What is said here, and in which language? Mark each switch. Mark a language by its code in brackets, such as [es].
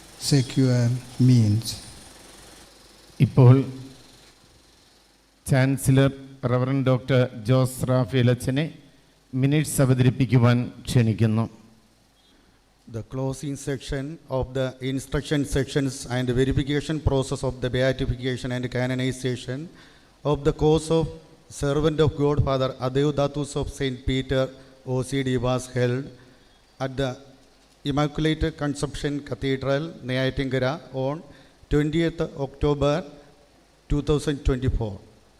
[en] secure means. [ml] ഇപ്പോൾ chancellor reverend doctor Jose Rafale അച്ഛനെ minutes അവതരിപ്പിക്കുവാൻ ക്ഷണിക്കുന്നു. [en] The closing section of the instruction sections and verification process of the beatification and canonization of the course of servant of God Father Adeodatus of St. Peter OCD was held at the Immaculate Conception Cathedral, Neyyattinkara on 20th October 2024.